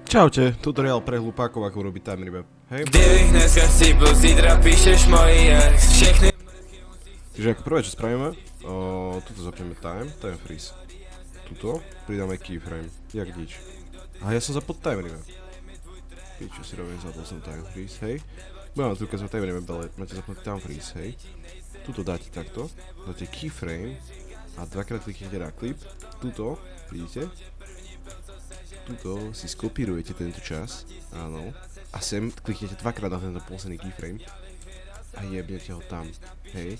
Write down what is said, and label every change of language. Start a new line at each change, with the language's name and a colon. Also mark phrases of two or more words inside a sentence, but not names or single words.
Slovak: Čaute, tutoriál pre hlupákov, ako urobiť
English: time remap.
Slovak: Hej?
Czech: Kdybych dneska chcípl, zítra píšeš moji ex. Všechny...
Slovak: Takže ako prvé, čo spravíme, tuto zapneme
English: time freeze.
Slovak: Tuto pridáme keyframe, jak nič. A ja som zapol
English: time remap.
Slovak: Čo si robím, zapol som
English: time freeze,
Slovak: hej. Budem tu ukázať
English: time remap,
Slovak: ale máte zapnúť
English: time freeze,
Slovak: hej. Tuto dáte takto, dáte keyframe a dvakrát kliknete na klip. Tuto, vidíte? Tuto si skopírujete tento čas, áno, a sem kliknete dvakrát na tento posledný keyframe a jebnete ho tam, hej.